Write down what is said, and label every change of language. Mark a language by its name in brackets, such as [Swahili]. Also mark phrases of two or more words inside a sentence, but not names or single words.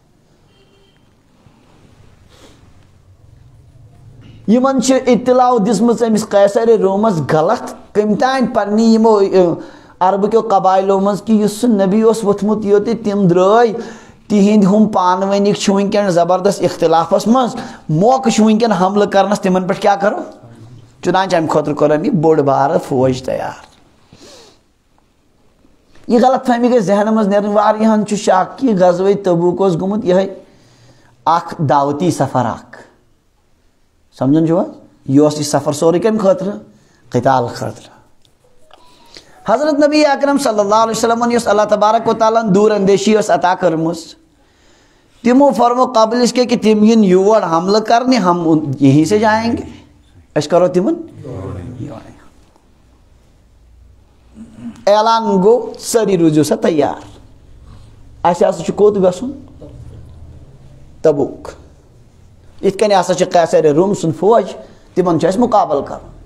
[Kashmiri] یِمن چھِ اطلاع دِژمٕژ أمِس قیصرِ روٗمس غلط کٔمۍ تانۍ پننہِ یِمو عربہٕ کیو قبایلو منٛز کہِ یُس سُہ نبی اوس ووٚتھمُت یوٚت تِم درٛٲے تِہنٛدۍ ہُم پانہٕ ؤنِکۍ چھِ وٕنکیٚن زبردست اختلافس منٛز موقعہٕ چھُ وٕنکیٚن حملہٕ کرنس تِمن پٮ۪ٹھ کیٛاہ کرو. چُنانچہ امہِ خٲطرٕ کوٚر أمۍ یہِ بوٚڑ بارٕ فوج تیار. یہِ غلط فہمی گژھِ ذہنس منٛز نیرٕنۍ. واریاہن چھُ شک کہِ غزوہ تبوک اوس گوٚمُت یِہے اکھ دعوتی سفر اکھ. سمجھان چھُوا یہِ اوس یہِ سفر سورُے کمہِ خٲطرٕ قتال خٲطرٕ. حضرت نبی اکرم [Arabic] صلی اللہ علیہ وسلمن [Kashmiri] یۄس اللہ تبارک و تعالیٰ ہن دوٗر اندیشی ٲس عطا کٔرمٕژ تِمو فرمو [Urdu] قبل اس کے کہ [Kashmiri] تِم یِن یور حملہٕ کرنہِ [Urdu] ہم یہیں سے جائیں گے. [Kashmiri] أسۍ کرو تِمن اعلان گوٚو سٲری روٗزِو سا تیار. اَسہِ ہسا چھُ کوٚت گژھُن تبوک. یِتھ کٔنۍ ہسا چھِ قیصرِ روٗم سُنٛد فوج تِمن چھُ اَسہِ مُقابل کرُن.